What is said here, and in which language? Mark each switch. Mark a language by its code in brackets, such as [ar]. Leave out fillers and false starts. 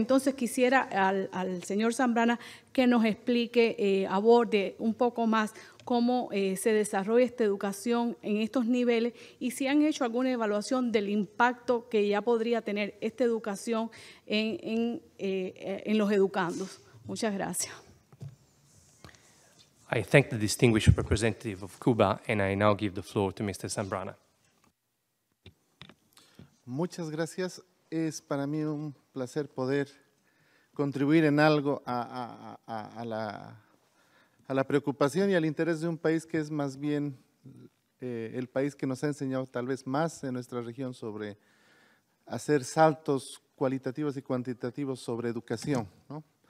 [es] Entonces quisiera al señor Zambrana que nos explique, aborde un poco más cómo se desarrolla esta educación en estos niveles y si han hecho alguna evaluación del impacto que ya podría tener esta educación en los educandos. Muchas gracias. [en] I thank the distinguished representative of Cuba, and I now give the floor to Mr. Zambrana. [es] Muchas gracias. Es para mí un placer poder contribuir en algo a la preocupación y al interés de un país que es más bien el país que nos ha enseñado tal vez más en nuestra región sobre hacer saltos cualitativos y cuantitativos sobre educación, ¿no?